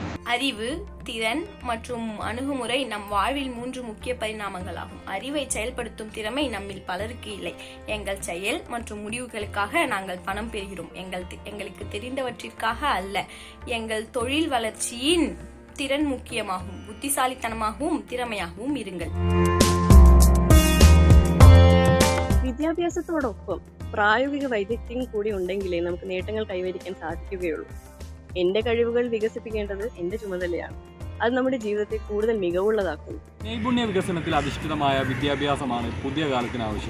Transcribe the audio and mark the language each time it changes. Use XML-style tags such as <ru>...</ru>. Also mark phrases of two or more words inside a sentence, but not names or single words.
<ta>அறிவு, திறன் மற்றும் அணுகுமுறை நம் வாழ்வில் 3 முக்கிய பரிணாமங்களாகும். அறிவை செயல்படுத்தும் திறமை நம்மில் பலருக்கு இல்லை. எங்கள் செயல் மற்றும் முடிவுகளுக்காக நாங்கள் பணம் பெறுகிறோம். எங்களுக்கு தெரிந்தவற்றிற்காக அல்ல. எங்கள் தொழில் வளர்ச்சியின் திறன் முக்கியமாகும். புத்திசாலித்தனமாகவும் திறமையாகவும் இருங்கள்.</ta> <ml>വിദ്യാഭ്യാസത്തോടൊപ്പം പ്രായോഗിക വൈദഗ്ധ്യം കൂടി ഉണ്ടെങ്കിലേ നമുക്ക് നേട്ടങ്ങൾ കൈവരിക്കാൻ സാധിക്കുകയുള്ളൂ. എൻ്റെ കഴിവുകൾ വികസിപ്പിക്കേണ്ടത് എൻ്റെ ചുമതലയാണ്. അത് നമ്മുടെ ജീവിതത്തെ കൂടുതൽ മികവുള്ളതാക്കുന്നു. നൈപുണ്യ വികസനത്തിൽ അധിഷ്ഠിതമായ വിദ്യാഭ്യാസമാണ് പുതിയ കാലത്തിന് ആവശ്യം.</ml>